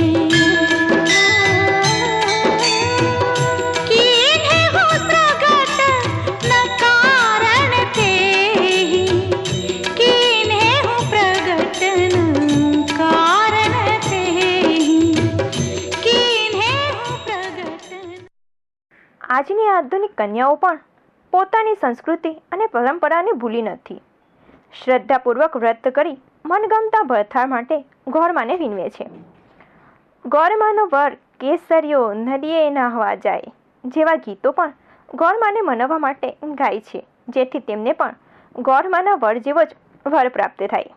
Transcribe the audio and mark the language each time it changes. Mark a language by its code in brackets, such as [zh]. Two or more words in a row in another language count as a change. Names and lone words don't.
[awa] कीन्हे हो प्रगट न कारण तेहि कीन्हे हो प्रगट न कारण तेहि कीन्हे हो प्रगट। [gu] આજની આધુનિક કન્યાઓ પણ પોતાની સંસ્કૃતિ અને પરંપરાને ભૂલી નથી. શ્રદ્ધાપૂર્વક વ્રત કરી મનગમતા ભરથાળ માટે ગોરમાને વિનવે છે. ગોરમાનો વર કેસરિયો નદીએ નાહવા જાય જેવા ગીતો પણ ગોરમાને મનાવવા માટે ગાય છે, જેથી તેમને પણ ગોરમાના વર જેવો જ વર પ્રાપ્ત થાય.